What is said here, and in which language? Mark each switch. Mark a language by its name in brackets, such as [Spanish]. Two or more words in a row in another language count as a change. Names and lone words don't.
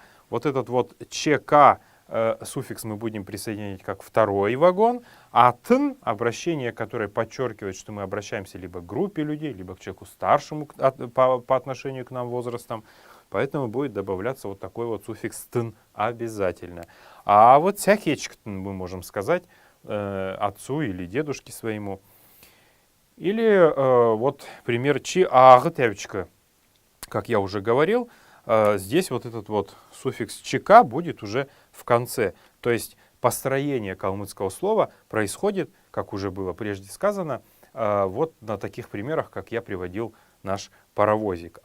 [Russian] Вот этот вот ЧК суффикс мы будем присоединять как второй вагон, а «тн» — обращение, которое подчеркивает, что мы обращаемся либо к группе людей, либо к человеку старшему по отношению к нам возрастом. Поэтому будет добавляться вот такой вот суффикс «тн» обязательно. А вот «цяхечктн» мы можем сказать отцу или дедушке своему. Или вот пример «чи-аг-тевчка». Как я уже говорил, здесь вот этот вот суффикс «чк» будет уже в конце. То есть построение калмыцкого слова происходит, как уже было прежде сказано, вот на таких примерах, как я приводил наш паровозик.